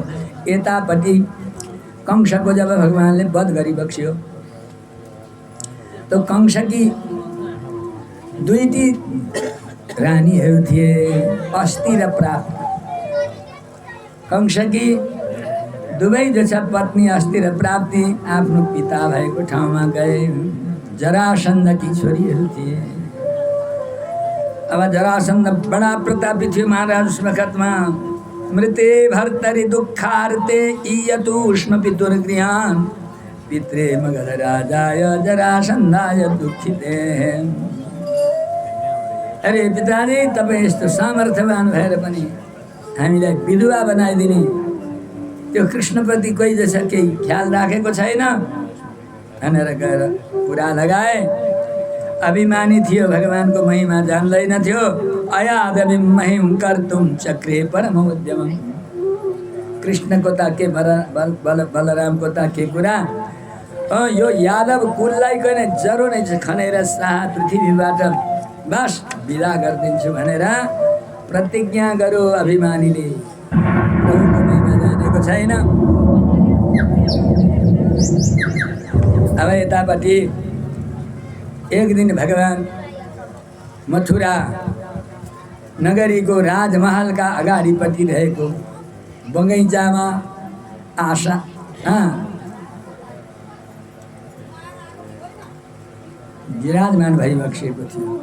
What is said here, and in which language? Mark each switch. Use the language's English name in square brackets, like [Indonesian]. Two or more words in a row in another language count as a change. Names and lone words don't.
[Nepali] यतापट्टि कंसको जब भगवानले वध गरिबक्स्यो तो कंसकी दुईटी रानीहरू थिए, अस्ति र प्राप्ति। कंसकी दुवै जो छ पत्नी अस्ति र प्राप्ति आफ्नो पिता भएको ठाउँमा गए। जरासन्धकी छोरीहरू थिए। अब जरासन्ध बडा प्रतापी थियो महाराज उस वखतमा। [Sanskrit] मृते भर्तरि दुःखार्ते ईयतुष्म पितुर्गृहान् पित्रे मगध राजाय जरासन्धाय दुःखिते। [Nepali] अरे पिताजी, तपाईँ यस्तो सामर्थ्यवान भएर पनि हामीलाई विधवा बनाइदिने त्यो कृष्णप्रति कोही जस केही ख्याल राखेको छैन भनेर गएर कुरा लगाए। अभिमानी थियो, भगवानको महिमा जान्दैन थियो। [Sanskrit] अयादपि महिम कर्तुं चक्रे परमोद्यमम्। [Nepali] कृष्णको त के बलरामको त के कुरा। यो यादव कुललाई कने जरो नै खनेर साहा पृथ्वीबाट बस विदा गरिदिन्छु भनेर प्रतिज्ञा गर्यो अभिमानीले। प्रभुको महिमा जानेको छैन। अब यतापट्टि एक दिन भगवान मथुरा नगरीको राजमहलका अगाडिपट्टि रहेको बगैँचामा विराजमान भइबक्सेको थियो।